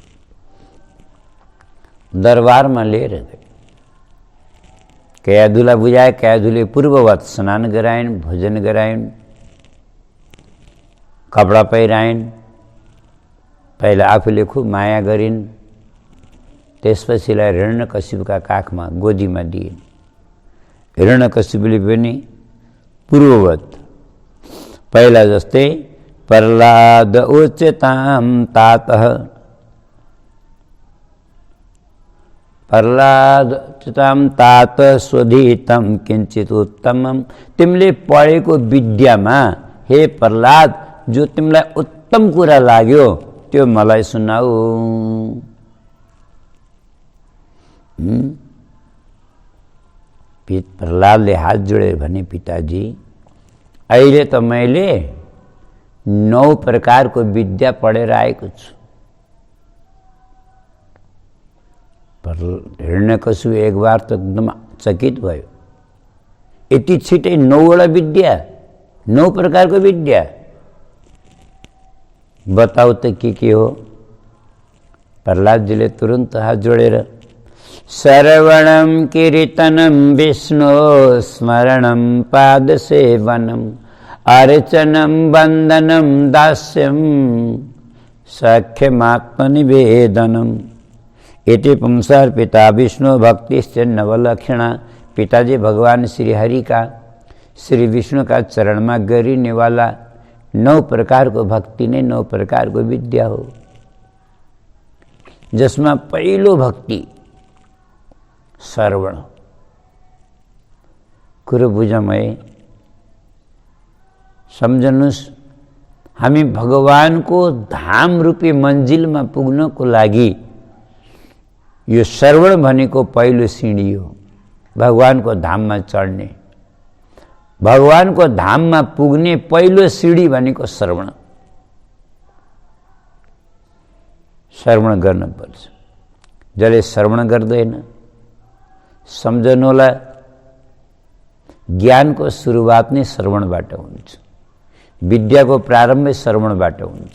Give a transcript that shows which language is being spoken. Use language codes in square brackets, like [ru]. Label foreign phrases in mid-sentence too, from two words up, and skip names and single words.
[ne] दरबारमा लिएर गए, कयाधुला बुझाए, कयाधुले पूर्ववत स्नान गराइन्, भोजन गराइन्, कपडा पहिराइन्, पहिला आफूले खुब माया गरिन्, त्यसपछिलाई हिरण्यकशिपुका काखमा गोदीमा दिइन्। हिरण्यकशिपुले पनि पूर्ववत पहिला जस्तै [sa] प्रह्लाद उच्यतां तातः, प्रह्लाद उच्यतां तात स्वधीतं किञ्चित् उत्तमम्, [ne] तिमीले पढेको विद्यामा हे प्रह्लाद जो तिमीलाई उत्तम कुरा लाग्यो त्यो मलाई सुनाऊ। प्रह्लादले हात जोडेर भने पिताजी अहिले त मैले 9 प्रकारको विद्या पढेर आएको छु। हिरण्यकशिपु [hi] एक बार [ne] त एकदम चकित भयो, यति छिटै 9वटा विद्या, 9 प्रकारको विद्या, बताऊ त के हो। प्रह्लादजीले तुरन्त हात जोडेर [sa] श्रवणं कीर्तनं विष्णु स्मरणं पादसेवनम् अर्चनं वन्दनं दास्यं सख्यमात्मनिवेदनम् इति पुंसार्पिता विष्णु भक्तिश्च नवलक्षणा। [ne] पिताजी [hi] भगवान श्री हरि का, श्री विष्णु का चरण में [ne] गरिने वाला 9 प्रकार को भक्ति ने 9 प्रकार को विद्या हो, जिसमें पहिलो भक्ति श्रवण। कुरो बुझौँ है, सम्झनुस् हामी भगवान को धाम रूपी [hi] मंजिल में [ne] पुग्न को लागि यो श्रवण भनेको पहिलो सिंढी हो। भगवान को धाम [hi] में चढ़ने, [ne] भगवान को धाम में पुग्ने पहिलो सिंढी भनेको श्रवण। श्रवण गर्न पर्छ। जसले श्रवण गर्दैन सम्झनुहोला, ज्ञान को सुरुवात नै श्रवणबाट हुन्छ, विद्या को प्रारम्भ श्रवणबाट हुन्छ।